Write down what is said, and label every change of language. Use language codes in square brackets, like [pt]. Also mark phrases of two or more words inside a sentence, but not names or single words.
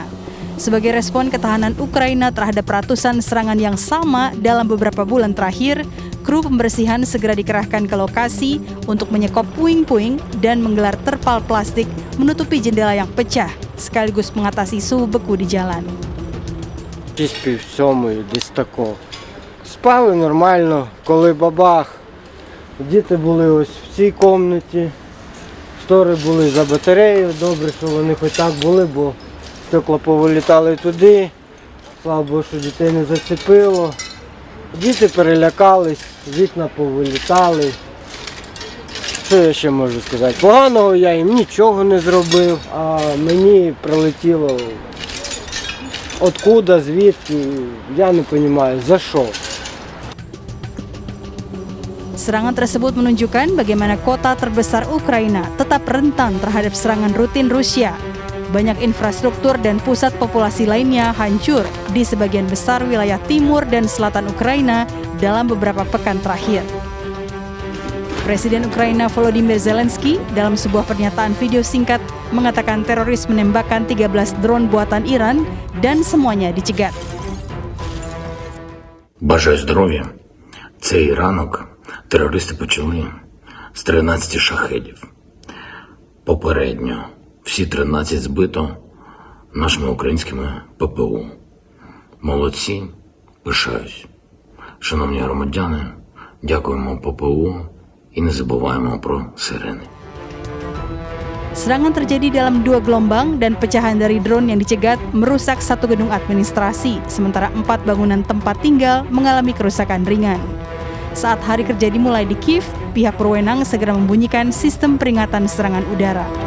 [id] Sebagai respon ketahanan Ukraina terhadap ratusan serangan yang sama dalam beberapa bulan terakhir, kru pembersihan segera dikerahkan ke lokasi untuk menyekop puing-puing dan menggelar terpal plastik menutupi jendela yang pecah, sekaligus mengatasi suhu beku di jalan. [uk] Спали нормально, коли бабах. Діти були ось в цій кімнаті. Штори були за батареєю, добре, що вони хоч так були, бо стекла повилітали туди, слава Богу, що дітей не зацепило. Діти перелякались, вікна повилітали. Що я ще можу сказати? Поганого я їм нічого не зробив, а мені прилетіло откуда, звідки, я не розумію, за що. [id] Serangan tersebut menunjukkan bagaimana kota terbesar Ukraina tetap rentan terhadap serangan rutin Rusia. Banyak infrastruktur dan pusat populasi lainnya hancur di sebagian besar wilayah timur dan selatan Ukraina dalam beberapa pekan terakhir. Presiden Ukraina Volodymyr Zelensky dalam sebuah pernyataan video singkat mengatakan teroris menembakkan 13 drone buatan Iran dan semuanya dicegat. [uk] Бажаю здоров'я. Цей ранок терористи почали з 13 шахедів. Попередньо всі 13 збито нашими українськими ППО. Молодці, пишаюсь. Шановні громадяни, дякуємо ППО і не забуваємо про сирени. [id] Serangan terjadi dalam 2 gelombang dan pecahan dari drone yang dicegat merusak 1 gedung administrasi, sementara 4 bangunan tempat tinggal mengalami kerusakan ringan. Saat hari kerja dimulai di Kiev, pihak berwenang segera membunyikan sistem peringatan serangan udara.